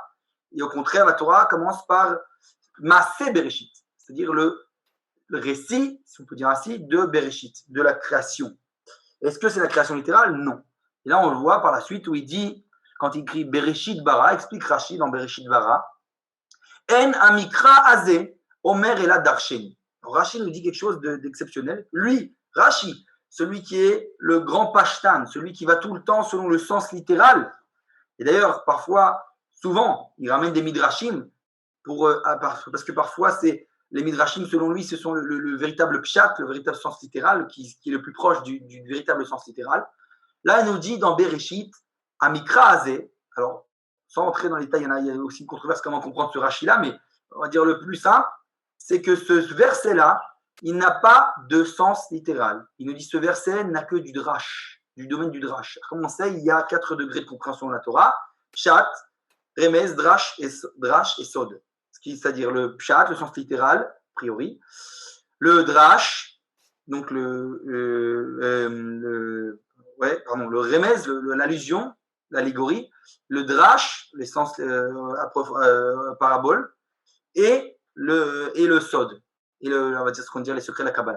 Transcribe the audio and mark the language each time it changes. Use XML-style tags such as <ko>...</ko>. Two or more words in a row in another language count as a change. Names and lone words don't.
<fr>Et au contraire, la Torah commence par Maaseh Bereshit, c'est-à-dire le récit, si on peut dire ainsi, de Bereshit, de la création. Est-ce que c'est la création littérale? Non. Et là, on le voit par la suite où il dit, quand il écrit</fr> <he>בראשית ברא,</he> <fr>explique Rashi dans</fr> <he>בראשית ברא, אין המקרא הזה אומר אלא דרשני.</he> <fr>Rashi nous dit quelque chose d'exceptionnel. Lui, Rashi, celui qui est le grand pashtan, celui qui va tout le temps selon le sens littéral, et d'ailleurs, parfois, souvent, il ramène des midrashim, parce que parfois, c'est les midrashim, selon lui, ce sont le véritable pshat, le véritable sens littéral, qui est le plus proche du véritable sens littéral. Là, il nous dit dans Bereshit,</fr> <he>המקרא הזה,</he> <fr>alors, sans entrer dans les détails, il y a aussi une controverse comment comprendre ce Rashi-là, mais on va dire le plus simple, c'est que ce verset-là, il n'a pas de sens littéral. Il nous dit ce verset n'a que du drash, du domaine du drash. Comme on sait, il y a 4 degrés de compréhension de la Torah, pshat, remez, drash et sod. C'est-à-dire le pshat, le sens littéral, a priori, le drash, donc le remez, l'allusion, l'allégorie, le drash, les sens parabole, et le sod, et on va dire ce qu'on dit les secrets de la Kabbalah.</fr>